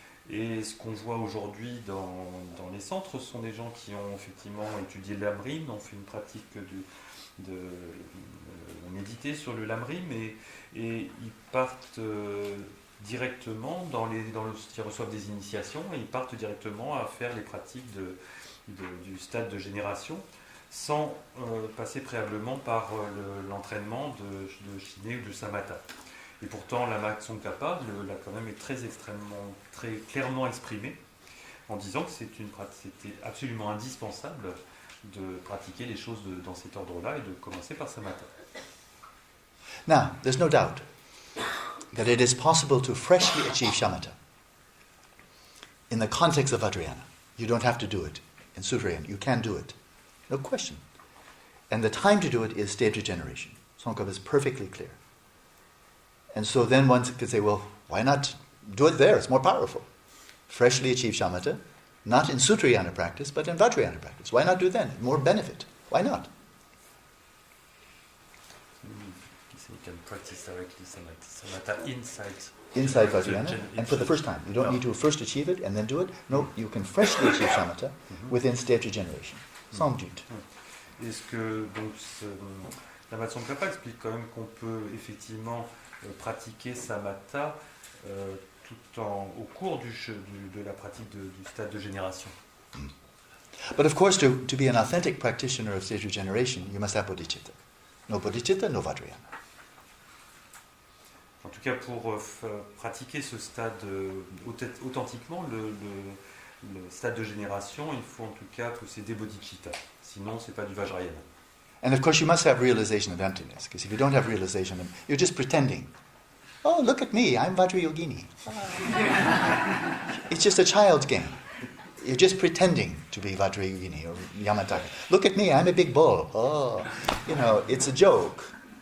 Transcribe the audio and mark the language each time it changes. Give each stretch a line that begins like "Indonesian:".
French: Et ce qu'on voit aujourd'hui dans les centres sont des gens qui ont effectivement étudié le Lamrim, ont fait une pratique de méditer sur le Lamrim, et ils partent directement ils reçoivent des initiations et ils partent directement à faire les pratiques du stade de génération sans passer préalablement par l'entraînement de Shiné ou de Samatha. Et pourtant, Lama Tsongkhapa l'a quand même très clairement exprimé en disant que c'était absolument indispensable de pratiquer les choses dans cet ordre-là et de commencer par Samatha.
English: Now, there's no doubt that it is possible to freshly achieve shamatha in the context of Vajrayana. You don't have to do it in Sutrayana. You can do it. No question. And the time to do it is stage of generation. Tsongkhapa is perfectly clear. And so then one could say, well, why not do it there? It's more powerful. Freshly achieve shamatha, not in Sutrayana practice, but in Vajrayana practice. Why not do then? More benefit. Why not? You can practice directly Samatha inside Vajrayana, and for the first time. You don't need to first achieve it and then do it. No, you can freshly achieve shamatha within stage of generation. Samjit.
French: Est-ce que donc Lama Tsongkhapa explique quand même qu'on peut effectivement pratiquer Samatha au cours de la pratique du stade de génération.
English: But of course, to be an authentic practitioner of stage of generation, you must have bodhicitta. No bodhicitta, no Vajrayana.
French: En tout cas, pour pratiquer ce stade authentiquement, le stade de génération, il faut en tout cas posséder bodhicitta. Sinon, c'est pas du Vajrayana.
English: And of course, you must have realization of emptiness, because if you don't have realization, you're just pretending. Oh, look at me, I'm Vajrayogini. It's just a child's game. You're just pretending to be Vajrayogini or Yamataka. Look at me, I'm a big bull. Oh, it's a joke.